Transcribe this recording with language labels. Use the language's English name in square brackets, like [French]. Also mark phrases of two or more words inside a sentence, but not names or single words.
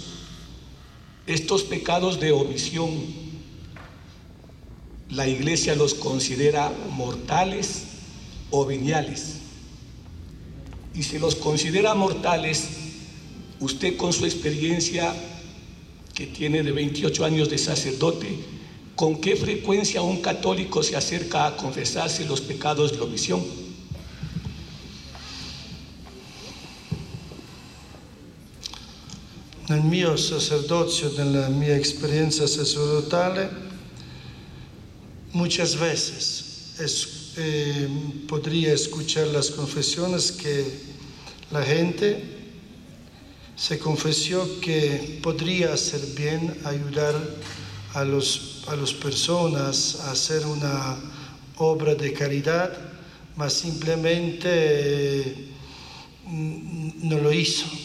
[Spanish] Estos pecados de omisión, ¿la Iglesia los considera mortales o veniales? Y si los considera mortales, usted con su experiencia que tiene de 28 años de sacerdote, ¿con qué frecuencia un católico se acerca a confesarse los pecados de omisión? [Italian] Nel mio sacerdozio, nella mia esperienza sacerdotale, [Spanish] muchas veces podría escuchar las confesiones que la gente se confesó que podría hacer bien ayudar a las personas a hacer una obra de caridad, mas simplemente no lo hizo.